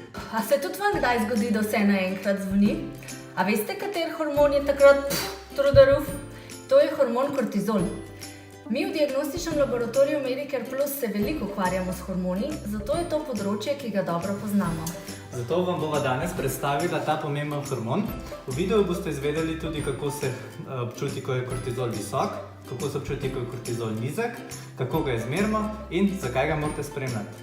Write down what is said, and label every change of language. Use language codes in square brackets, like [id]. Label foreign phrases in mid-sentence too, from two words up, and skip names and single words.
[sl] a se tudi vam kdaj zgodi, da vse naenkrat zvoni? A veste, kater hormon je takrat [en] through the roof? [sl] To je hormon kortizol. Mi v diagnostičnem laboratoriju Medicare Plus se veliko ukvarjamo s hormoni, zato je to področje, ki ga dobro poznamo. Zato vam bova danes predstavila ta pomemben hormon. V videu boste izvedeli tudi, kako se občuti, ko je kortizol visok, kako se občuti, ko je kortizol nizek, kako ga izmerimo in zakaj ga morate spremljati.